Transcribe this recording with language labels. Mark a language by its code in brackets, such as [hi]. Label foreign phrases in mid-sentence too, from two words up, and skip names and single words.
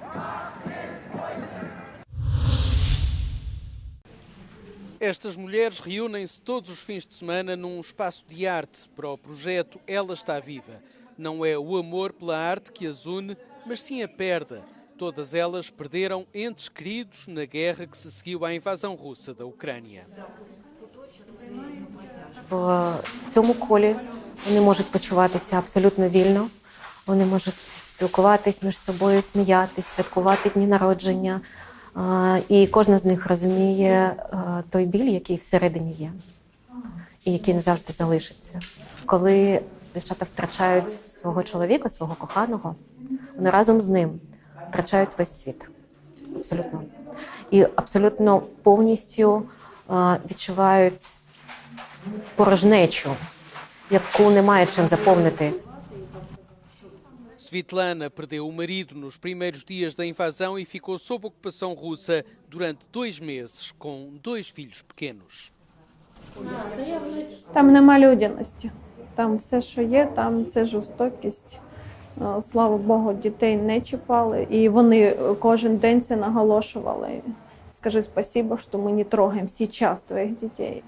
[pt] Estas mulheres reúnem-se todos os fins de semana num espaço de arte para o projeto Ela Está Viva. Não é o amor pela arte que as une, mas sim a perda. Todas elas perderam entes queridos na guerra que se seguiu à invasão russa da Ucrânia. [uk] В цьому колі вони можуть почуватися абсолютно вільно. Вони можуть спілкуватись між собою, сміятись, святкувати дні народження. І кожна з них розуміє той біль, який всередині є, і який не завжди залишиться. Коли дівчата втрачають свого чоловіка, свого коханого, вони разом з ним втрачають весь світ. Абсолютно. І абсолютно повністю відчувають порожнечу, яку немає чим заповнити. [pt] Svetlana perdeu o marido nos primeiros dias da invasão e ficou sob ocupação russa durante 2 meses, com 2 filhos pequenos. [uk] Там нема людяності. Там все, що є, там це жорстокість. Слава Богу, дітей не чіпали. І вони кожен день це наголошували. [ru] Скажи спасибо, [uk] що ми не трогаємо зараз твоїх дітей.